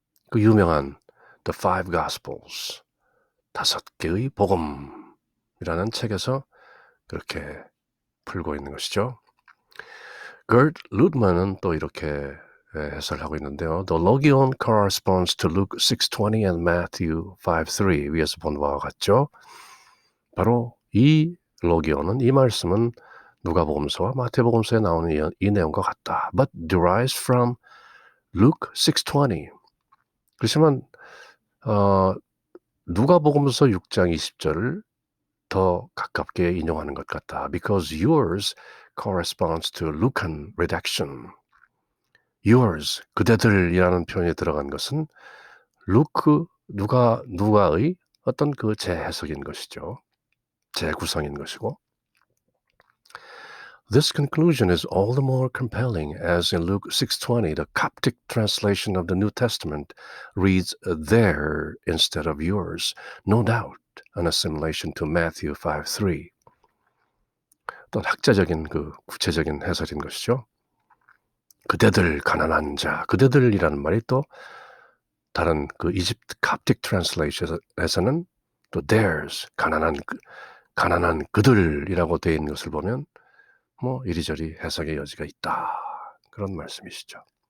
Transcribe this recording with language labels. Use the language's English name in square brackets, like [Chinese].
[Korean] 그 유명한 The Five Gospels 5개의 복음이라는 책에서 그렇게 풀고 있는 것이죠. Gert Ludeman은 또 이렇게 해설하고 있는데요. [English] The logion corresponds to Luke 6:20 and Matthew 5:3 [Korean] 위에서 본 바와 같죠. 바로 이 로기온은 이 말씀은 누가복음서와 마태복음서에 나오는 이 내용과 같다. [English] But derives from Luke 6:20. [Korean] 그렇지만 누가복음서 6장 20절을 더 가깝게 인용하는 것 같다. [English] Because yours corresponds to Lucan redaction. [Korean] yours 그대들이라는 표현이 들어간 것은 누가의 어떤 그 재해석인 것이죠. 재구성인 것이고 [English] This conclusion is all the more compelling as in Luke 6:20 the Coptic translation of the New Testament reads their instead of yours, no doubt an assimilation to Matthew 5:3. [Korean] 어떤 학자적인 그 구체적인 해설인 것이죠. 그대들 가난한 자, 그대들이라는 말이 또 다른 그 이집트 [English] Coptic translation [Korean] 에서는 또 [English] theirs [Korean] 가난한 그들이라고 되어 있는 것을 보면 뭐 이리저리 해석의 여지가 있다. 그런 말씀이시죠.